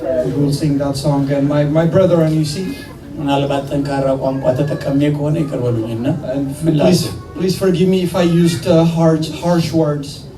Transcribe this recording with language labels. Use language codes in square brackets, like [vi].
[en] We will sing that song and my brethren, you see, [am] ምናልባት ጠንካራ ቋንቋ ተጠቀሜ ከሆነ ይቅር በሉኝና [en] and please forgive me if I used harsh words,